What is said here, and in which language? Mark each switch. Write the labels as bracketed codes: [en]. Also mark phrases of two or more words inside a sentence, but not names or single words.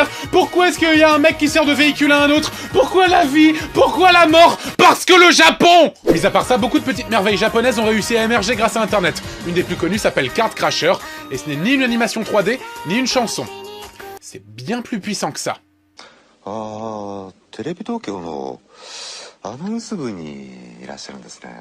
[fr] Pourquoi est-ce qu'il y a un mec qui sert de véhicule à un autre? Pourquoi la vie? Pourquoi la mort? Parce que le Japon! Mis à part ça, beaucoup de petites merveilles japonaises ont réussi à émerger grâce à Internet. Une des plus connues s'appelle Card Crasher et ce n'est ni une animation 3D ni une chanson. C'est bien plus puissant que ça. [ja] Ah, テレビ東京のアナウンス部にいらっしゃるんですね。